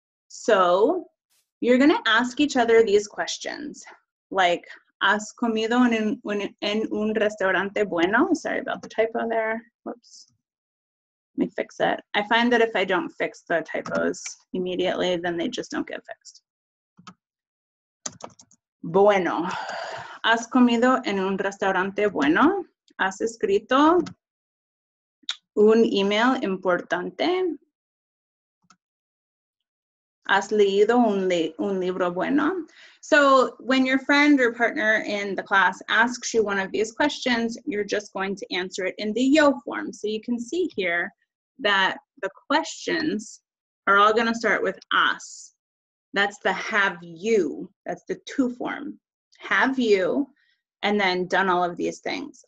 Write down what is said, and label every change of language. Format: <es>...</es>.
<en>So you're gonna ask each other these questions, like,</en> <es>¿has comido en un restaurante bueno?</es> <en>Sorry about the typo there, whoops. Let me fix it. I find that if I don't fix the typos immediately, then they just don't get fixed.</en> <es>Bueno, ¿has comido en un restaurante bueno? ¿Has escrito un email importante? ¿Has leído un libro bueno?</es> <en>So when your friend or partner in the class asks you one of these questions, you're just going to answer it in the yo form. So you can see here that the questions are all going to start with has. That's the have you. That's the to form. Have you, and then done all of these things.</en>